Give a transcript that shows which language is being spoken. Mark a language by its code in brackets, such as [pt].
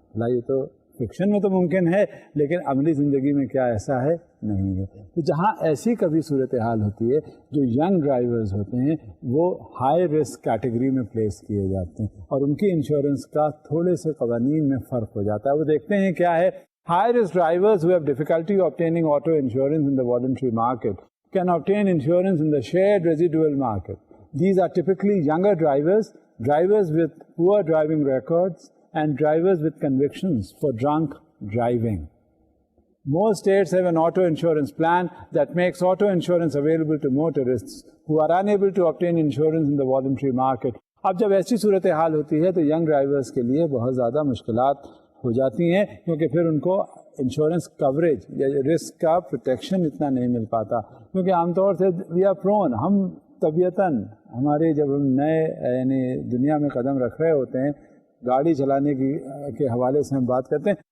[ur] یہ تو فکشن میں تو ممکن ہے لیکن عملی زندگی میں کیا ایسا ہے؟ نہیں ہے. تو جہاں ایسی کبھی صورتحال ہوتی ہے جو ینگ ڈرائیورز ہوتے ہیں وہ ہائی رسک کیٹیگری میں پلیس کیے جاتے ہیں اور ان کی انشورنس کا تھوڑے سے قوانین میں فرق ہو جاتا ہے. وہ دیکھتے ہیں کیا ہے. [en] High risk drivers who have difficulty obtaining auto insurance in the voluntary market can obtain insurance in the shared residual market. These are typically younger drivers, drivers with poor driving records, and drivers with convictions for drunk driving. Most states have an auto insurance plan that makes auto insurance available to motorists who are unable to obtain insurance in the voluntary market. [ur] اب جب ایسی صورتحال ہوتی ہے تو young drivers کے لیے بہت زیادہ مشکلات ہو جاتی ہیں کیونکہ پھر ان کو انشورنس کوریج یا رسک کا پروٹیکشن اتنا نہیں مل پاتا کیونکہ عام طور سے [en] we are prone, [ur] ہم طبیعتاً ہمارے جب ہم نئے یعنی دنیا میں قدم رکھ رہے ہوتے ہیں گاڑی چلانے کے حوالے سے ہم بات کرتے ہیں.